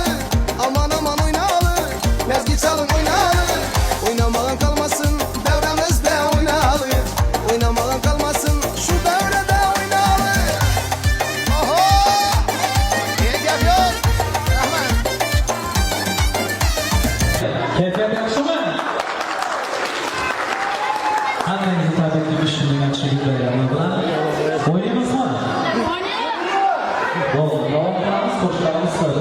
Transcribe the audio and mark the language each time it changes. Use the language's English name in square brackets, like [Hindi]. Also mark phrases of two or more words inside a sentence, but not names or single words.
[Turkish] Aman aman oynalı, lezgi çalın oynalı. Oynamadan kalmasın devremizde oynalı. Oynamadan kalmasın şu devrede oynalı. Oho! İyi geliyor. [Uzbek] Rahman. Keyfiyat yaxshimi? Hammangizga tabriklaymiz shunday yaxshilik bayrami bilan. O'ynaymizmi? Bo'ldi, davom qilamiz. Qo'shiqlarimiz qoldi.